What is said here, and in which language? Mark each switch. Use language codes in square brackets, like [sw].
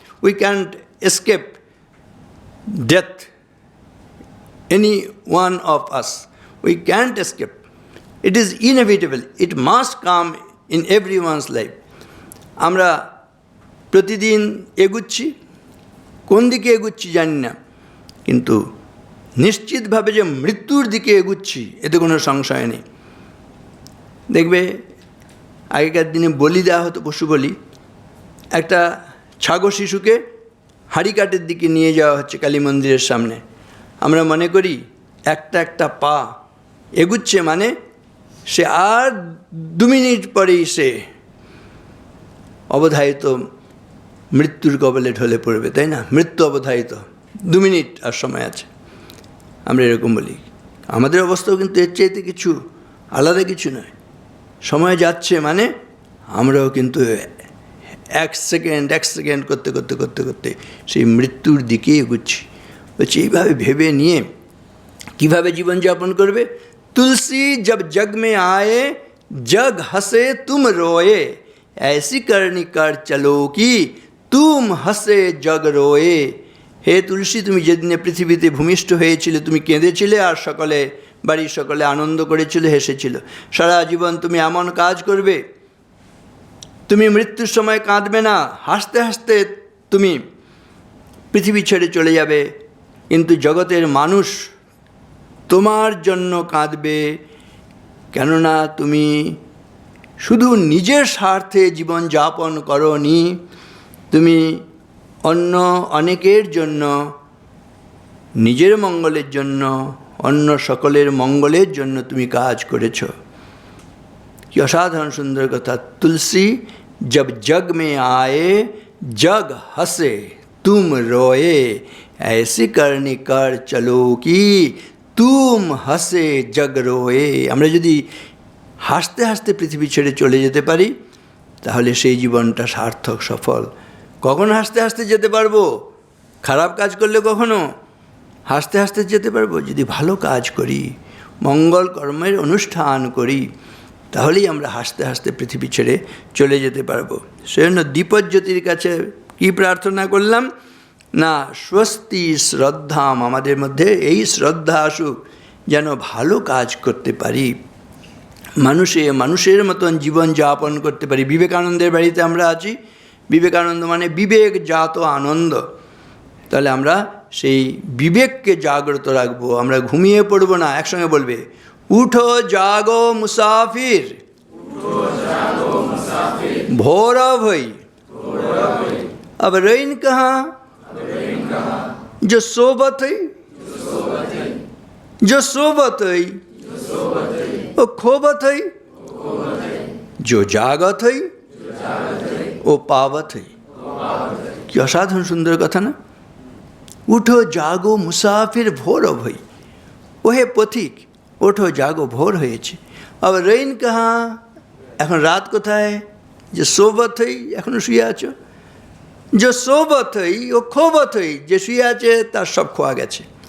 [en] We can't escape death, any one of us. We can't escape. It is inevitable. It must come in everyone's life. [bn] আমরা প্রতিদিন এগুচ্ছি, কোন দিকে এগুচ্ছি জানি না, কিন্তু নিশ্চিতভাবে যে মৃত্যুর দিকে এগুচ্ছি এতে কোনো সংশয় নেই। দেখবে আগেকার দিনে বলি দেওয়া হতো, পশু বলি। একটা ছাগল শিশুকে হাঁড়িকাঠের দিকে নিয়ে যাওয়া হচ্ছে কালী মন্দিরের সামনে। আমরা মনে করি একটা একটা পা এগুচ্ছে মানে সে আর 2 মিনিট পরেই সে অবধারিত মৃত্যুর কবলে ঢলে পড়বে, তাই না? মৃত্যু অবধারিত, 2 মিনিট আর সময় আছে। আমরা এরকম বলি। আমাদের অবস্থাও কিন্তু এর চাইতে কিছু আলাদা কিছু নয়। সময় যাচ্ছে মানে আমরাও কিন্তু এক সেকেন্ড করতে করতে করতে করতে সেই মৃত্যুর দিকে এগুচ্ছি। বলছি এইভাবে ভেবে নিয়ে কীভাবে জীবনযাপন করবে? [hi] তুলসী জব জগ মে আয়ে জগ হাসে তুম রোয়ে ऐसी करनी कर चलो कि तुम हसे जग रोए। [bn] হে তুলসী, তুমি যেদিনে পৃথিবীতে ভূমিষ্ঠ হয়েছিলে তুমি কেঁদেছিলে আর সকলে বাড়ির সকলে আনন্দ করেছিল, হেসেছিল। সারা জীবন তুমি এমন কাজ করবে, তুমি মৃত্যুর সময় কাঁদবে না, হাসতে হাসতে তুমি পৃথিবী ছেড়ে চলে যাবে, কিন্তু জগতের মানুষ তোমার জন্য কাঁদবে, কেননা তুমি শুধু নিজের স্বার্থে জীবন যাপন করনি, তুমি অন্য অনেকের জন্য, নিজের মঙ্গলের জন্য, অন্য সকলের মঙ্গলের জন্য তুমি কাজ করেছ। কি অসাধারণ সুন্দর কথা। [hi] তুলসী जब जग में आए जग हंसे तुम रोए, ऐसी करनी कर चलो कि तुम हंसे जग रोए। [bn] আমরা যদি হাসতে হাসতে পৃথিবী ছেড়ে চলে যেতে পারি তাহলে সেই জীবনটা সার্থক, সফল। কখন হাসতে হাসতে যেতে পারবো? খারাপ কাজ করলে কখনো হাসতে হাসতে যেতে পারবো? যদি ভালো কাজ করি, মঙ্গল কর্মের অনুষ্ঠান করি, তাহলেই আমরা হাসতে হাসতে পৃথিবী ছেড়ে চলে যেতে পারবো। সেজন্য দীপজ্যোতির কাছে কি প্রার্থনা করলাম না, স্বস্তি শ্রদ্ধাম, আমাদের মধ্যে এই শ্রদ্ধা আসুক যেন ভালো কাজ করতে পারি, মানুষের মতন জীবন যাপন করতে পারি। বিবেকানন্দের বাড়িতে আমরা আছি, বিবেকানন্দ মানে বিবেক জাত আনন্দ। তাহলে আমরা সেই বিবেককে জাগ্রত রাখবো, আমরা ঘুমিয়ে পড়বো না। একসঙ্গে বলবে, [hi] उठो जागो मुसाफिर, भोर भई अब रैन कहाँ, जो सोबत है जो सोबत है वो खोबत है, जो जागत है वो पावत है। [bn] কি অসাধারণ সুন্দর কথা না? [hi] উঠো জাগো মুসাফির ভোর ভই, [bn] ওহে পথিক ওঠো জাগো, ভোর হয়েছে। আবার [hi] রেইন কাহা, [bn] এখন রাত কোথায়? [hi] যে সোবত হই, [bn] এখনো শুয়ে আছো। [hi] যে সোবত হই ও খোবত হই, [bn] যে শুয়ে আছে তার সব খোয়া গেছে।